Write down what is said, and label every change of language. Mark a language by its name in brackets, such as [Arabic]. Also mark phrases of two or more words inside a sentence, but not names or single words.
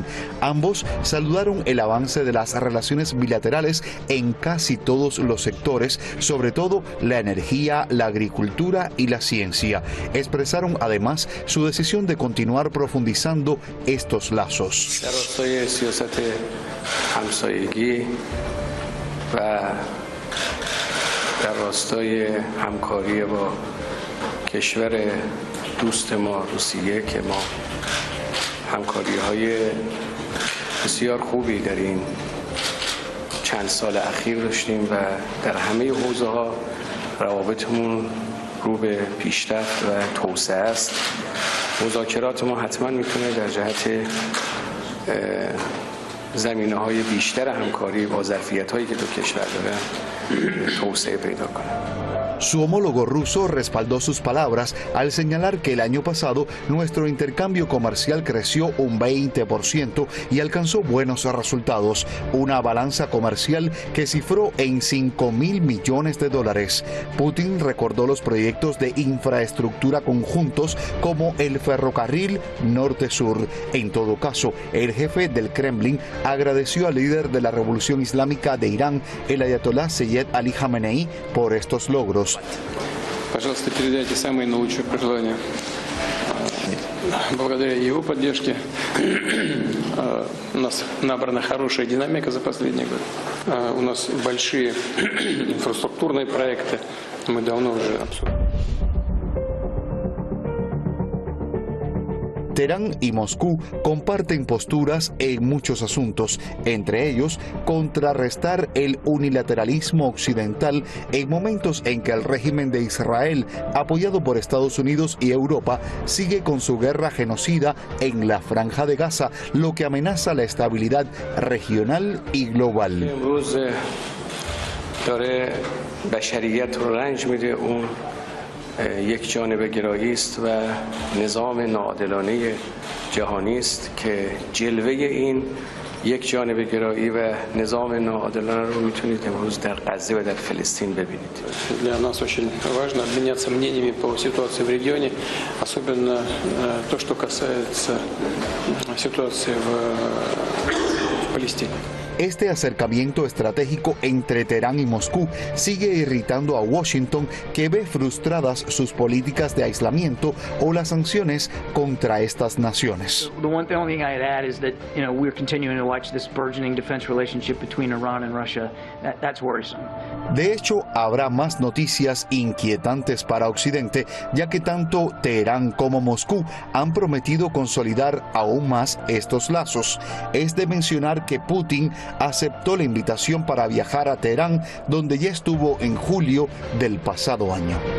[Spanish] Ambos saludaron el avance de las relaciones bilaterales en casi todos los sectores, sobre todo la energía, la agricultura y la ciencia. Expresaron además su decisión de continuar profundizando estos lazos. [Persian] دوست ما روسیه که ما همکاری‌های بسیار خوبی در این چند سال اخیر داشتیم و در همه حوزه‌ها روابطمون رو به پیشرفت و توسعه است. مذاکرات ما حتما میتونه در جهت زمینه‌های بیشتر همکاری با ظرفیت‌هایی که دو کشور دارن توسعه پیدا کنه. [Spanish] Su homólogo ruso respaldó sus palabras al señalar que el año pasado nuestro intercambio comercial creció un 20% y alcanzó buenos resultados, una balanza comercial que cifró en $5.000 millones. Putin recordó los proyectos de infraestructura conjuntos como el ferrocarril norte-sur. En todo caso, el jefe del Kremlin agradeció al líder de la Revolución Islámica de Irán, el ayatolá Seyed Ali Khamenei, por estos logros. [Russian] Пожалуйста, передайте самые наилучшие пожелания. Благодаря его поддержке у нас набрана хорошая динамика за последний год. У нас большие инфраструктурные проекты. Мы давно уже обсуждали. [Spanish] Teherán y Moscú comparten posturas en muchos asuntos, entre ellos contrarrestar el unilateralismo occidental en momentos en que el régimen de Israel, apoyado por Estados Unidos y Europa, sigue con su guerra genocida en la Franja de Gaza, lo que amenaza la estabilidad regional y global. [Persian] یک جانبه گرایی است و نظام ناعادلانه جهانی است که جلوه این یک جانبه گرایی و نظام ناعادلانه رو میتونید امروز در غزه و در فلسطین ببینید. [Russian] Для нас очень важно обменяться мнениями по ситуации в регионе, особенно то, что касается ситуации в Палестине. [Spanish] Este acercamiento estratégico entre Teherán y Moscú sigue irritando a Washington, que ve frustradas sus políticas de aislamiento o las sanciones contra estas naciones. [English] The one thing I'd add is that, we're continuing to watch this burgeoning defense relationship between Iran and Russia. That's worrisome. [Spanish] De hecho, habrá más noticias inquietantes para Occidente, ya que tanto Teherán como Moscú han prometido consolidar aún más estos lazos. Es de mencionar que Putin aceptó la invitación para viajar a Teherán, donde ya estuvo en julio del pasado año.